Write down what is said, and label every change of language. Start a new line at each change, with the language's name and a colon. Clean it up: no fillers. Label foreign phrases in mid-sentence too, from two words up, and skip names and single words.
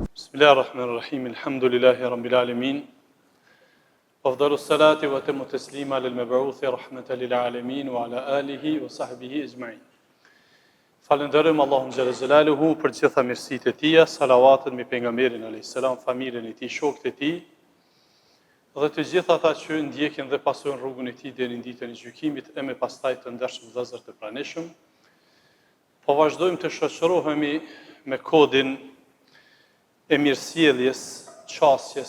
Arabic: بسم الله الرحمن الرحيم. الحمد لله رب العالمين. أفضل الصلاة وأتم التسليم للمبعوث رحمة للعالمين وعلى آله وصحبه أجمعين.
Albanian: Falenderojmë Allahun
Arabic: جل جلاله
Albanian: për gjitha mirësitë e tij, salavatet mbi pejgamberin
Arabic: عليه السلام,
Albanian: familjen e tij, shokët e tij dhe të gjithë ata që ndjekin dhe pasojnë rrugën e tij deri në ditën e gjykimit e me pastaj të ndershëm vëllezër të pranishëm. Po vazhdojmë të shoqërohemi me kodin e mirësjelljes, qasjes.